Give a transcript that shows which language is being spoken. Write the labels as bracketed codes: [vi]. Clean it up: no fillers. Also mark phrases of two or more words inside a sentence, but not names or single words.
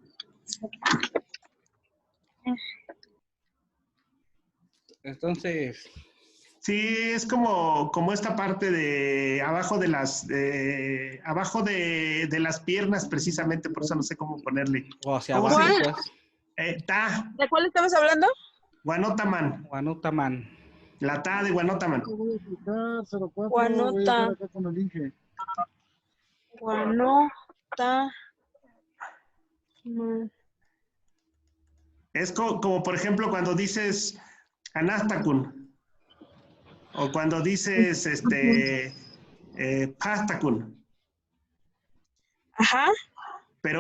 [es] Entonces. Sí, es como esta parte de abajo de las piernas, precisamente, por eso no sé cómo ponerle. O hacia abajo, pues. Ta. ¿De cuál estamos hablando? Guanótaman. Guanótaman. La ta de Guanótaman. Guanota. Guanota. Es como, por ejemplo, cuando dices Anastakun. O cuando dices Pastakun. Ajá. Pero